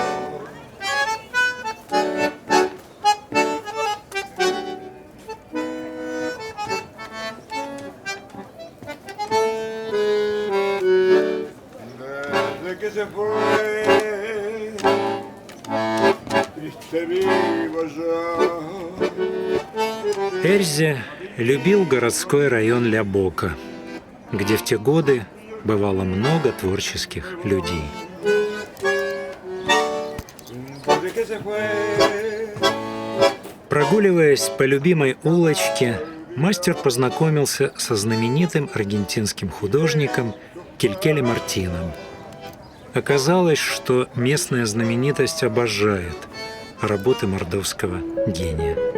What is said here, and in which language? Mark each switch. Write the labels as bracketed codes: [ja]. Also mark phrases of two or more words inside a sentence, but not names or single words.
[es] Desde que se fue, triste vivo yo. [ru] Эльза любил городской район Ля-Бока, где в те годы бывало много творческих людей. [es] Desde que se fue, [ru] Прогуливаясь по любимой улочке, мастер познакомился со знаменитым аргентинским художником Килькеле Мартином. Оказалось, что местная знаменитость обожает работы мордовского гения.